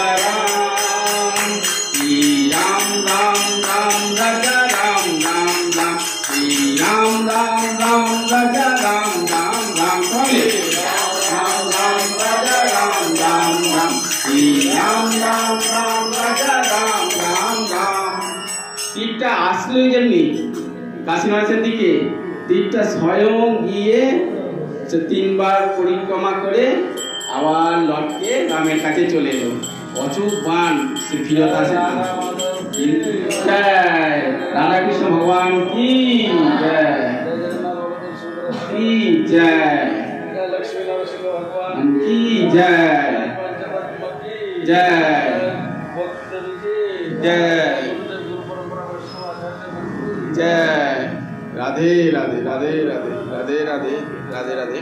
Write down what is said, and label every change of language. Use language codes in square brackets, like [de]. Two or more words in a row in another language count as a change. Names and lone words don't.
[hi] राम श्री राम राम राम राजा राम राम राम श्री राम राम राम राजा राम राम राम राम राम राजा राम राम राम श्री राम राम राम राजा राम राम राम। [bn] তীরটা আসলো যেমনি কাশীনাথের দিকে, তীরটা স্বয়ং গিয়ে 3বার পরিক্রমা করে আবার লটকে রামের কাছে চলে এলো। অচুক বান, সে ফিরত আসে না। জয় রাধাকৃষ্ণ ভগবান কি জয়, কি জয়, কি জয়, জয় জয় জয় রাধে রাধে রাধে রাধে রাধে রাধে রাধে রাধে।